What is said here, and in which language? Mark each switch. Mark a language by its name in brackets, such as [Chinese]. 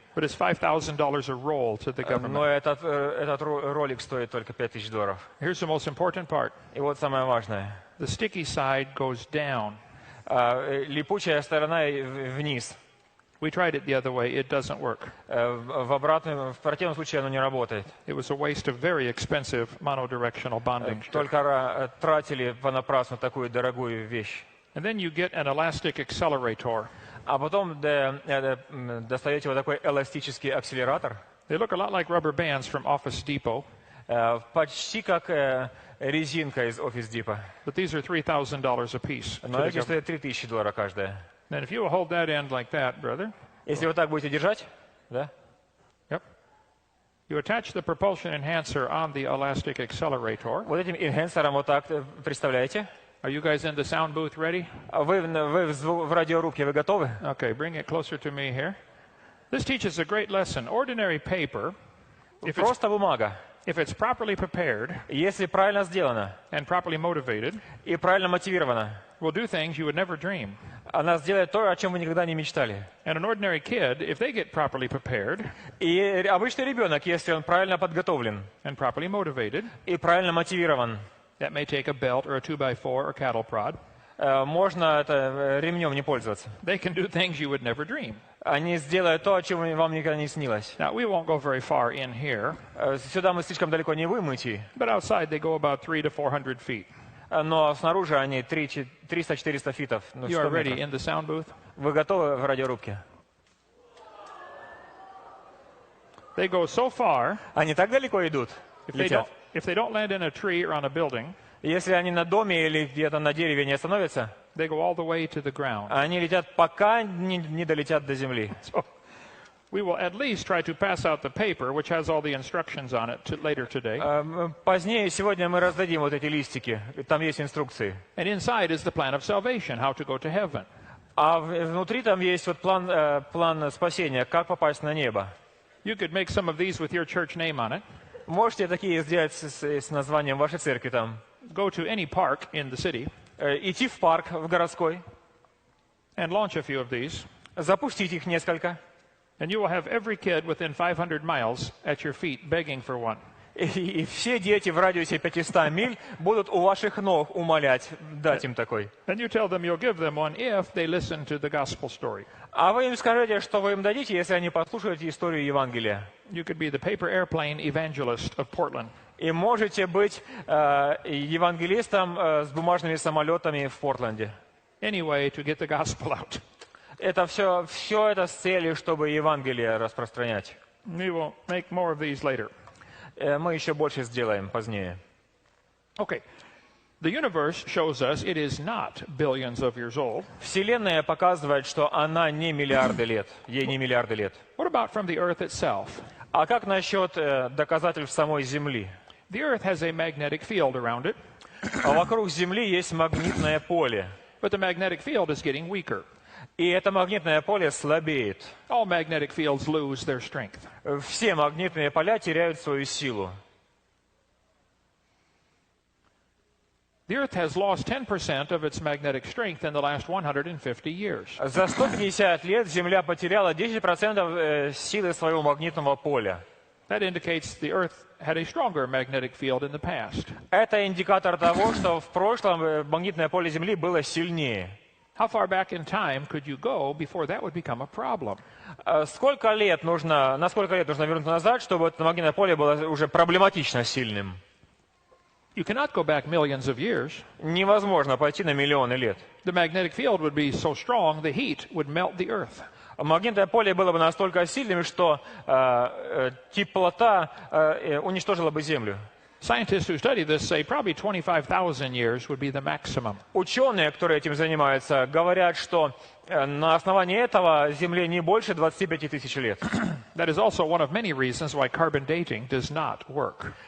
[English] But it's $5,000 a roll to the government. [Russian] Но этот ролик стоит только $5000. [English] Here's the most important part. [Russian] И вот самое важное. [English] The sticky side goes down. [Russian] Липучая сторона вниз. [English] We tried it the other way. It doesn't work. [Russian] В противном случае оно не работает. [English] It was a waste of very expensive monodirectional bonding strip. [Russian] Только тратили понапрасну такую дорогую вещь. [English] And then you get an elastic accelerator. [Russian] А потом достаете вот такой эластический акселератор. [English] They look a lot like rubber bands from Office Depot. [Russian] Почти как резинка из Office Depot. [English] But these are $3,000 a piece. [Russian] Но эти стоят $3000 каждая. [English] And if you will hold that end like that, brother. [Russian] Если вот так будете держать, да? [English] Yep. You attach the propulsion enhancer on the elastic accelerator. [Russian] Вот этим энхансером вот так представляете. [English] Are you guys in the sound booth ready? [Russian] Вы в радиорубке, вы готовы? [English] Okay, bring it closer to me here. This teaches a great lesson. Ordinary paper, [Russian] Просто бумага. [English] if it's properly prepared [Russian] Если правильно сделана [English] and properly motivated, [Russian] и правильно мотивирована, [English] will do things you would never dream. [Russian] она сделает то, о чем вы никогда не мечтали. [English] And an ordinary kid, if they get properly prepared [Russian] И обычный ребенок, если он правильно подготовлен [English] and properly motivated, [Russian] и правильно мотивирован, [English] that may take a belt or a 2x4 or cattle prod. [Russian] можно ремнем не пользоваться. [English] They can do things you would never dream. [Russian] Они сделают то, о чем вам никогда не снилось. [English] Now, we won't go very far in here, [Russian] Сюда мы слишком далеко не вымыти, [English] but outside they go about 300 to 400 feet. [Russian] но снаружи они 300-400 фитов. [English] You are ready in the sound booth? [Russian] Вы готовы в радиорубке? [English] They go so far, [Russian] Они так далеко идут, летят. [English] if they don't land in a tree or on a building, [Russian] Если они на доме или где-то на дереве не остановятся, [English] they go all the way to the ground. [Russian] они летят, пока не долетят до земли. [English] So We will at least try to pass out the paper, which has all the instructions on it, later today. [Russian] Позднее сегодня мы раздадим вот эти листики. Там есть инструкции. [English] And inside is the plan of salvation, how to go to heaven. [Russian] А внутри там есть вот план спасения, как попасть на небо. [English] You could make some of these with your church name on it. [Russian] Можете такие сделать с названием вашей церкви там. [English] Go to any park in the city. [Russian] Идти в парк, в городской. [English] And launch a few of these. [Russian] Запустить их несколько. [English] And you will have every kid within 500 miles at your feet begging for one. [Russian] И все дети в радиусе 500 миль будут у ваших ног умолять дать им такой. [English] And you tell them you'll give them one if they listen to the gospel story. [Russian] А вы им скажете, что вы им дадите, если они послушают историю Евангелия. [English] You could be the paper airplane evangelist of Portland. [Russian] И можете быть евангелистом с бумажными самолетами в Портленде. [English] Anyway, to get the gospel out. [Russian] Это все это с целью, чтобы Евангелие распространять. [English] We will make more of these later. [Russian] Мы еще больше сделаем позднее. [English] Okay. The universe shows us it is not billions of years old. [Russian] Вселенная показывает, что она не миллиарды лет, ей не миллиарды лет. [English] What about from the earth itself? [Russian] А как насчет доказательств самой Земли? [English] The earth has a magnetic field around it. [Russian] А вокруг Земли есть магнитное поле. [English] But the magnetic field is getting weaker. [Russian] И это магнитное поле слабеет. [English] All magnetic fields lose their strength. [Russian] Все магнитные поля теряют свою силу. [English] The Earth has lost 10% of its magnetic strength in the last 150 years. [Russian] За 150 лет Земля потеряла 10% силы своего магнитного поля. [English] That indicates the Earth had a stronger magnetic field in the past. [Russian] Это индикатор того, что в прошлом магнитное поле Земли было сильнее. [English] How far back in time could you go before that would become a problem? [Russian] Насколько лет нужно вернуться назад, чтобы это магнитное поле было уже проблематично сильным? [English] You cannot go back millions of years. [Russian] Невозможно пойти на миллионы лет. [English] The magnetic field would be so strong, the heat would melt the Earth. [Russian] Магнитное поле было бы настолько сильным, что теплота уничтожила бы Землю. [English] Scientists who study this say probably 25,000 years would be the maximum. [Russian] Ученые, которые этим занимаются, говорят, что на основании этого Земле не больше 25 тысяч лет. [English] That is also one of many reasons why carbon dating does not work.